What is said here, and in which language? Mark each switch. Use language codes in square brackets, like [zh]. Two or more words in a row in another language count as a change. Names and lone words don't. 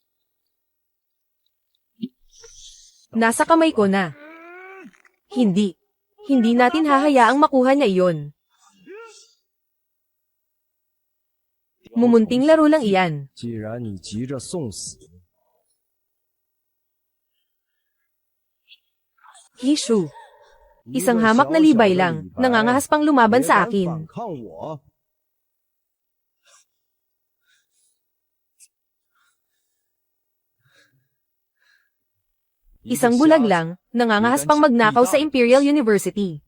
[tl] Nasa kamay ko na. Hindi. Hindi natin hahayaang makuha niya iyon. Mumunting laro lang iyan. [zh] 既然你急着送死， [tl] Hishu. Isang hamak na libay lang, nangangahas pang lumaban sa [zh] 反 [tl] akin. [zh] 抗我， [tl] Isang bulag lang, nangangahas pang magnakaw sa Imperial University.